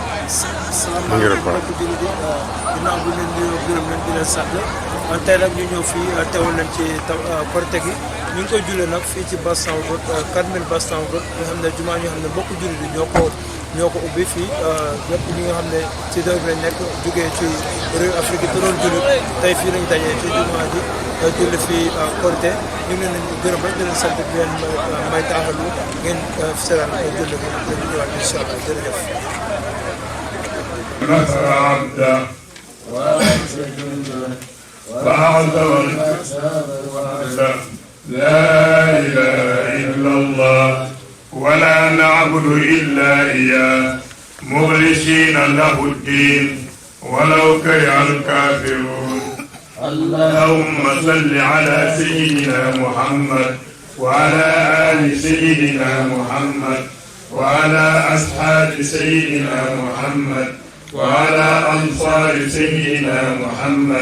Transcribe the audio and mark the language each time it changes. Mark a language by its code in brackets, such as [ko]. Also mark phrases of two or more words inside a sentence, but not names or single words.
[wo] salaamaaleykum mbokki jullit yi ginnaaw bi leen nuyoo gërëm leen di leen sant tey nag ñu ñëw fii teewal leen ci Korite gi ñu ngi koy jullee nag fii ci Bastan Road 4000 Bastan Road nga xam ne jumaa ñoo xam ne mbokku jullit yi ñoo ko ubbi fii ñëpp ñi nga xam ne ci dëkk bi lañ nekk jógee ci réew Afrique yi te doon jullit tey fii lañ dajee ci jumaa ji julli fii Korite ñu ngi leen gërëm rek di leen sant di leen may taaxalu ngeen seetaan julli bi dañu ñëwaat [ar] إن شاء الله [wo] jërëjëf. [ar] نصر عبده وأعظم وحده لا إله إلا الله ولا نعبد إلا إياه مخلصين له الدين ولو كره الكافرون اللهم صل على سيدنا محمد وعلى آل سيدنا محمد وعلى أصحاب سيدنا محمد وعلى أنصار سيدنا محمد